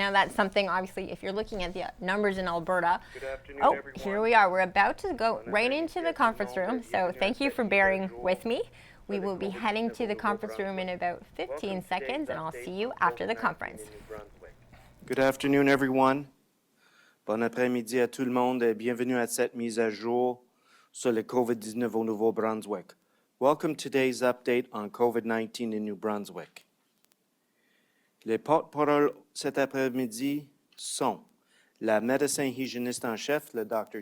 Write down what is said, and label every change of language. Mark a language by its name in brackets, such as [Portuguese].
[English] Now, that's something, obviously, if you're looking at the numbers in Alberta. Good afternoon, oh, everyone. Here we are. We're about to go right into the conference room, so thank you for bearing with me. We will be heading to the conference room in about 15 seconds, and I'll see you after the conference. Good afternoon, everyone. [French] Bon après-midi à tout le monde et bienvenue à cette mise à jour sur le COVID-19 au Nouveau-Brunswick. [English] Welcome to today's update on COVID-19 in New Brunswick. [French] Les porte-paroles cet après-midi sont la médecin hygiéniste en chef, le Dr.